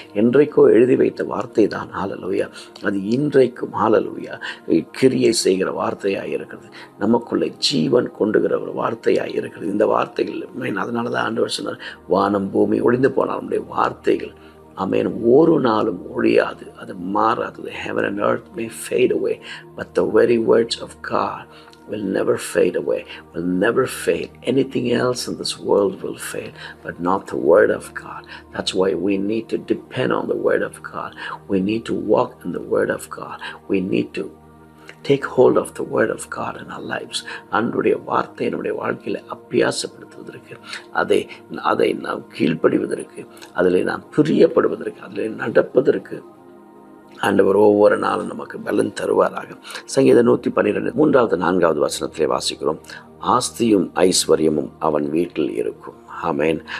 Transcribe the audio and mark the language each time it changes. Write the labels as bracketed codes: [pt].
[ta] என்றைக்கோ எழுதி வைத்த வார்த்தை தான். ஹல்லேலூயா. அது இன்றைக்கும் ஹல்லேலூயா கிரியை செய்கிற வார்த்தையாக இருக்கிறது. நமக்குள்ளே ஜீவன் கொண்டுகிற ஒரு வார்த்தையாக இருக்கிறது இந்த வார்த்தைகள். அதனால தான் ஆண்டவர் சொன்னார், வானம் பூமி ஒழிந்து போனால் நம்முடைய வார்த்தைகள், ஆமென், ஒரு நாளும் ஒழியாது, அது மாறாது. [en] The heaven and earth may fade away, but the very words of God will never fade away, will never fade. Anything else in this world will fade, but not the word of God. That's why we need to depend on the word of God. We need to walk in the word of God. We need to take hold of the word of God in our lives. [ta] அன்றைய வார்த்தை நம்முடைய வாழ்க்கையில் அபியாசப்படுத்துவதற்கு, அதை நாம் கீழ்ப்படிவதற்கு, அதில் நாம் பிரியப்படுவதற்கு, அதில் நடப்பதற்கு ஆண்டவர் ஒவ்வொரு நாளும் நமக்கு பலன் தருவாராக. சங்கீதம் 112 3வது 4வது வசனத்திலே வாசிக்கிறோம், ஆஸ்தியும் ஐஸ்வர்யமும் அவன் வீட்டில் இருக்கும். ஆமென்.